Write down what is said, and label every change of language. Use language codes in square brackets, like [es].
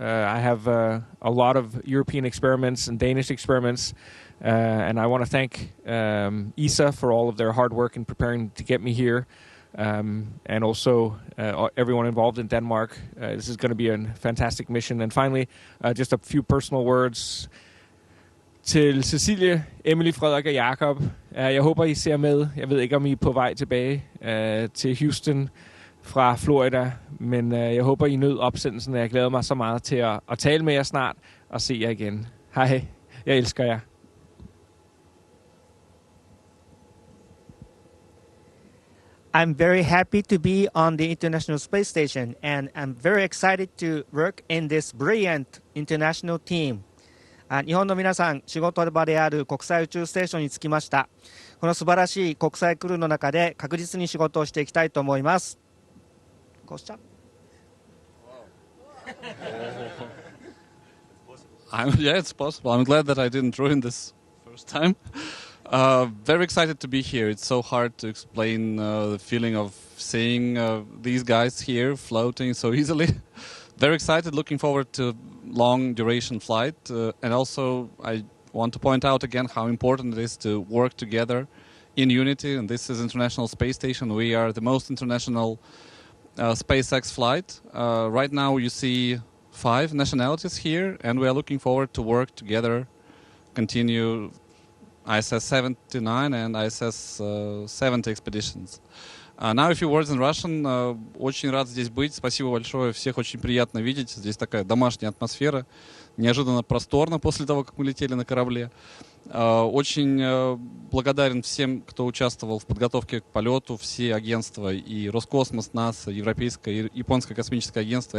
[en] I have a lot of European experiments and Danish experiments, and I want to thank ESA for all of their hard work in preparing to get me here, and also everyone involved in Denmark. This is going to be a fantastic mission. And finally, just a few personal words. [da] Til Cecilie, Emily, Frederik og Jakob. Jeg håber, I ser med. Jeg ved ikke, om I er på vej tilbage til Houston fra Florida, men jeg håber, I nød opsendelsen, og jeg glæder mig så meget til at tale med jer snart og se jer igen. Hej, jeg elsker jer. [en] I'm very happy to be on the International Space Station, and I'm very excited to work in this brilliant international team. [ja] 日本の皆さん、仕事場である国際宇宙ステーションに着きました。この素晴らしい国際クルーの中で確実に仕事をしていきたいと思います。 [en] Kostya? Yeah, it's possible. I'm glad that I didn't ruin this first time. Very excited to be here. It's so hard to explain the feeling of seeing these guys here floating so easily. Very excited, looking forward to long duration flight, and also I want to point out again how important it is to work together in unity, and this is International Space Station. We are the most international SpaceX flight. Right now you see 5 nationalities here, and we are looking forward to work together, continue ISS 79 and ISS 70 expeditions. Now a few words in Russian. [ru] Очень рад здесь быть. Спасибо большое. Всех очень приятно видеть. Здесь такая домашняя атмосфера. Неожиданно просторно после того, как мы летели на корабле. Очень благодарен всем, кто участвовал в подготовке к полету. Все агентства, и Роскосмос, НАСА, Европейское и Японское космическое агентство.